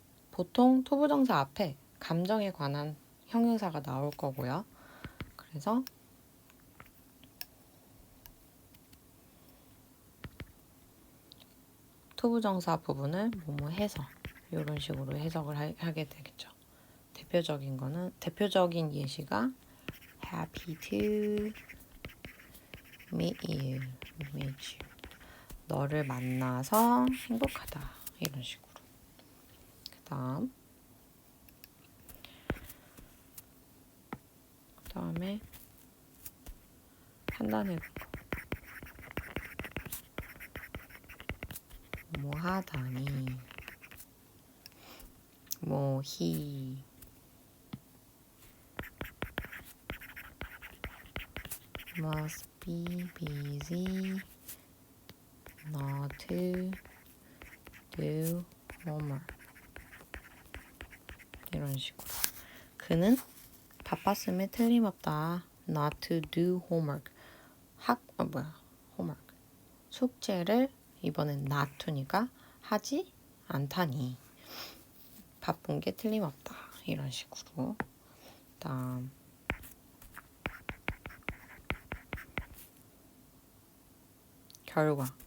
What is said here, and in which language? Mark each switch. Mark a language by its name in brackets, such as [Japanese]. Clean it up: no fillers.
[Korean] 보통 투부정사 앞에 감정에 관한 형용사가 나올 거고요. 그래서 투부정사 부분을 뭐뭐 해서 이런 식으로 해석을 하게 되겠죠. 대표적인 예시가 [English] happy to meet you. [Korean] 너를 만나서 행복하다. 이런 식으로. 그 다음에 판단해 볼 거. 뭐 하다니. [English] 뭐 he must be busy not to do homework. [Korean] 이런 식으로. 그는 바빴음에 틀림없다. [English] Not to do homework. homework. [Korean] 숙제를 이번엔 not to니까 하지 않다니. 바쁜 게 틀림없다. 이런 식으로. 다음 결과.